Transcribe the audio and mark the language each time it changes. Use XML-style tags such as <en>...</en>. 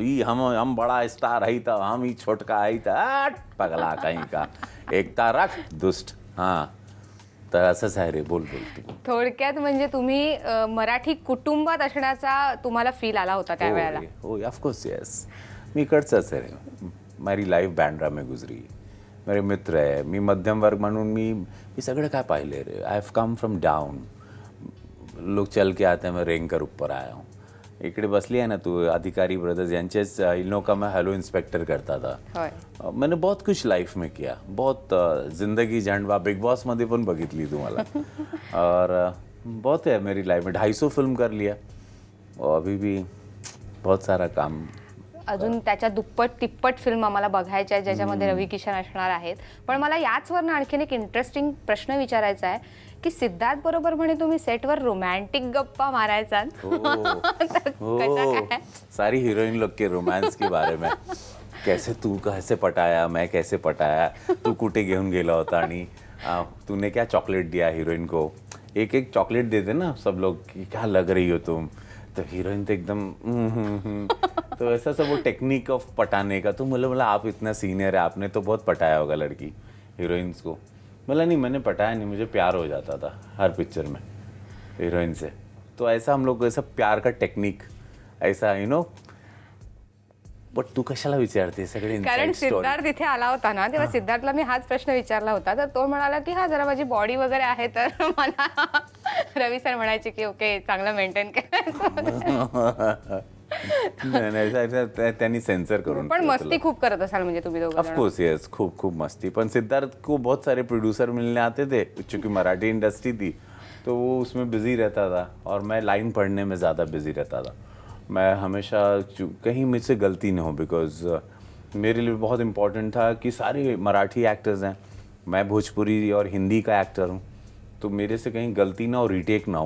<hi>ई हम बड़ा स्टार है, तो हम ही छोटका है, तो पगला कहीं का, एकता रख दुष्ट।</hi> <mr>हाँ, तर असंच आहे रे, बोल तू। थोडक्यात म्हणजे तुम्ही मराठी कुटुंबात असण्याचा तुम्हाला फील आला होता त्यावेळेला? हो,</mr> <en>of course yes,</en> <mr>मी इकडचंच आहे रे, माझी लाईफ बँड्रा में गुजरी, मेरे मित्र आहे, मी मध्यम वर्ग म्हणून मी सगळं काय पाहिले रे।</mr> <en>I have come from down,</en> <hi>लोग चल के आते हैं, मैं रेंग कर ऊपर आया हूँ। इकडे बसली है ना तू, अधिकारी ब्रदर्स</hi> <mr>यांचेच</mr> <hi>इन लोगों का मैं हेलो इंस्पेक्टर करता था.</hi> <mr>होय.</mr> <hi>मैंने बहुत कुछ लाइफ में किया, बहुत जिंदगी झंडवा बिग बॉस</hi> <mr>मध्ये पण बघितली तुम्हाला.</mr> <hi>और बहुत है मेरी लाइफ में, 250 फिल्म कर लिया और अभी भी बहुत सारा काम.</hi> <mr>अजून त्याच्या दुप्पट तिप्पट फिल्म आम्हाला बघायच्या आहेत ज्याच्यामध्ये रवी किशन असणार आहेत. पण मला याचवरनं आणखीन एक इंटरेस्टिंग प्रश्न विचारायचा आहे की सिद्धार्थ बरोबर म्हणे तुम्ही सेटवर रोमॅन्टिक गप्पा मारायचा. तर कशा काय?</mr> <hi>सारी हीरोइन लोग के रोमांस के बारे में, कैसे तू कैसे पटाया, मैं कैसे पटाया,</hi> <mr>तू कुठे घेऊन गेला होता आणि</mr> <hi>तूने क्या चॉकलेट दिया हीरोइन को. एक एक चॉकलेट देते ना सब लोग कि क्या लग रही हो तुम, तो हीरोइन तो एकदम तो ऐसा सब वो टेक्निक ऑफ पटाने का. तो बोला आप इतना सीनियर है, आपने तो बहुत पटाया होगा लड़की हीरोइंस को. बोला नहीं, मैंने पटाया नहीं, मुझे प्यार हो जाता था हर पिक्चर में हीरोइन से. तो ऐसा हम लोग ऐसा प्यार का टेक्निक ऐसा बट</hi> <mr>तू कशाला विचारते सगळे कारण सिद्धार्थ इथे आला होता ना तेव्हा सिद्धार्थला मी हाच प्रश्न विचारला होता तर तो म्हणाला की हा जरा माझी बॉडी वगैरे आहे तर मला रवी सर म्हणायचे की ओके चांगलं मेंटेन करायचं. त्यांनी सेंसर करून. पण मस्ती खूप करत असाल म्हणजे तुम्ही दोघं</mr> <en>of course yes,</en> <mr>खूप खूप मस्ती.</mr> <hi>पण सिद्धार्थ को बहुत सारे प्रोड्यूसर मिलने आते थे क्योंकि मराठी इंडस्ट्री थी तो वो उसमें बिजी रहता था और मैं लाइन पढ़ने में ज़्यादा बिजी रहता था. मैं हमेशा कहीं मुझसे गलती ना हो बिकॉज मेरे लिए बहुत इम्पोर्टेंट था कि सारे मराठी एक्टर्स हैं, मैं भोजपुरी और हिंदी का एक्टर हूँ, तो मेरे से कहीं गलती ना हो, रीटेक ना हो.</hi>